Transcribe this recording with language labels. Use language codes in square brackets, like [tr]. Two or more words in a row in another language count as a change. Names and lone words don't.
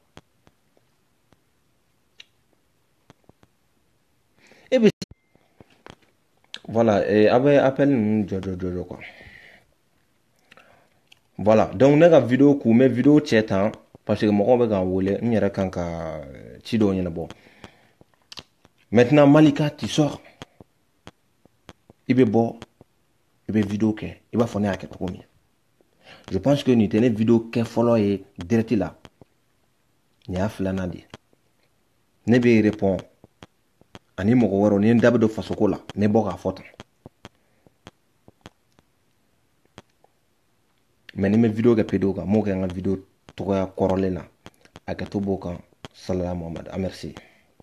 [bm] e bɛ voilà a bɛ appel ninnu jɔ [fr] quoi voilà donc [bm] ne ka vidéo kun bɛ vidéo cɛ tan [fr] parce que [bm] mɔgɔw bɛ k'an wele n yɛrɛ kan ka ci dɔw ɲɛnabɔ [fr] maintenant Malika tu sors [bm] i bɛ bɔ i bɛ vidéo kɛ i b'a fɔ ne y'a kɛ cogo min [fr] je pense que [bm] nin tɛ ne vidéo kɛ fɔlɔ ye direct la nin y'a filanan de ye ne bɛ répond ani mɔgɔ wɛrɛw ni n da bɛ don fasoko la n bɛ bɔ k'a fɔ tan mais ni n bɛ vidéo kɛ PDO kan n m'o kɛ n ka vidéo tɔgɔya kɔrɔlen na a kɛto b'o kan Salala Muhamadu merci